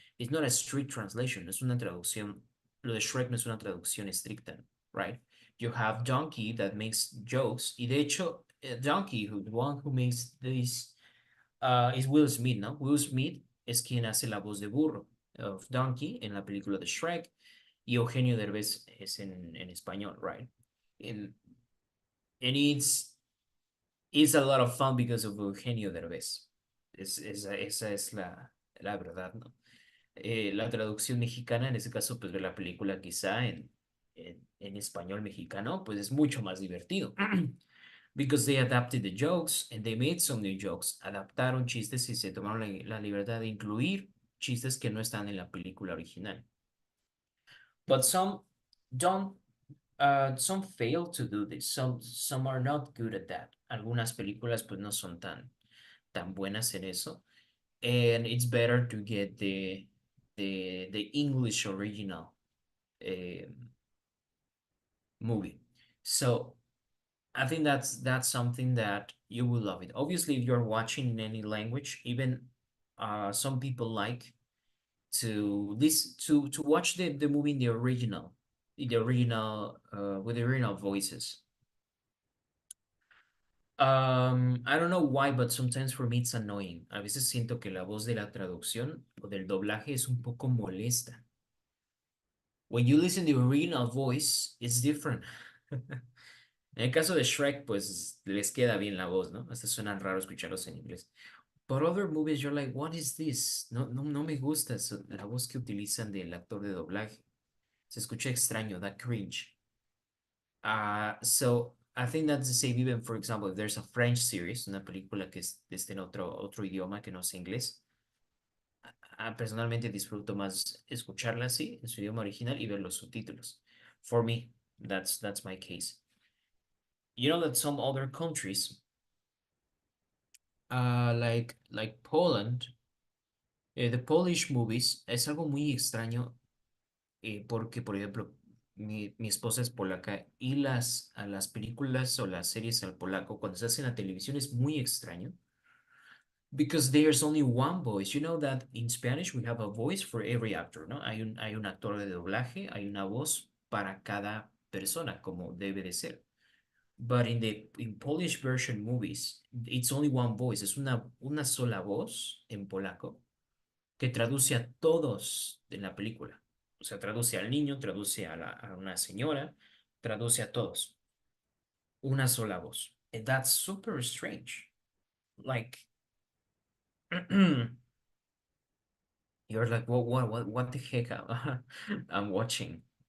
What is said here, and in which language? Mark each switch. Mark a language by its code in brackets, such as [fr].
[en] It's not a strict translation, [es] es una traducción. Lo de Shrek no es una traducción estricta, right? You have Donkey that makes jokes, y de hecho, Donkey, the one who makes this, is Will Smith, ¿no? Will Smith es quien hace la voz de burro of Donkey en la película de Shrek, y Eugenio Derbez es en español, right? [en] And, and it's a lot of fun because of Eugenio Derbez. [es] Esa es la verdad, ¿no? La traducción mexicana, en ese caso, pues de la película quizá en español mexicano, pues es mucho más divertido. [en] Because they adapted the jokes and they made some new jokes. [es] Adaptaron chistes y se tomaron la libertad de incluir chistes que no están en la película original. [en] But don't, some fail to do this. Some are not good at that. [es] Algunas películas pues no son tan buenas en eso. [en] And it's better to get the English original movie. So I think that's something that you will love it. Obviously, if you're watching in any language, even some people like to watch the movie in the original with the original voices. I don't know why, but sometimes for me it's annoying. [es] A veces siento que la voz de la traducción o del doblaje es un poco molesta. [en] When you listen to the original voice, it's different. [es] En el caso de Shrek, pues les queda bien la voz, ¿no? Hasta suenan raro escucharlos en inglés. [en] But other movies, you're like, what is this? [es] No me gusta la voz que utilizan del actor de doblaje. Se escucha extraño, da cringe. [en] So I think that's the same even, for example, if there's a French series, [es] una película que esté en otro idioma que no sea inglés. Personalmente disfruto más escucharla así, en su idioma original, y ver los subtítulos. [en] For me, that's my case. You know that some other countries, like Poland, the Polish movies, [es] es algo muy extraño, porque, por ejemplo, mi esposa es polaca y a las películas o las series al polaco, cuando se hacen en la televisión, es muy extraño. [en] Because there's only one voice. You know that in Spanish we have a voice for every actor, ¿no? [es] Hay un actor de doblaje, hay una voz para cada persona, como debe de ser. [en] But in Polish version movies, it's only one voice. [es] Es una sola voz en polaco que traduce a todos en la película. O sea, traduce al niño, traduce a una señora, traduce a todos. Una sola voz. [en] And that's super strange. Like, you're like, what the heck I'm watching?